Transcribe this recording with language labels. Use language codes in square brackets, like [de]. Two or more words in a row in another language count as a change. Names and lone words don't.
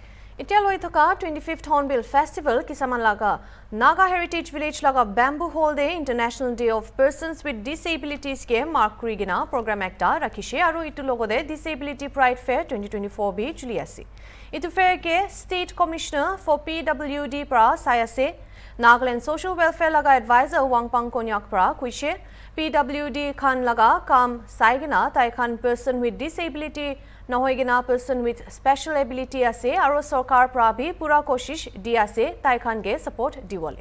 [nag] Itialoi thoka 25th Hornbill Festival kisaman laga Naga Heritage Village laga Bamboo Hall Day International Day of Persons with Disabilities ke mark kurigina program ekta rakhishe aru itu logode Disability Pride Fair 2024 bi chuli ase. Itu fair ke State Commissioner for PWD pra sayase Nagaland Social Welfare laga advisor Wangpang Konyak pra kuishe PWD khan laga kam saigina tai khan [en] person with disability [nag] nahoigina [en] person with special ability [nag] ase aru sarkar pra bhi pura koshish di ase tai khan ge support diwale.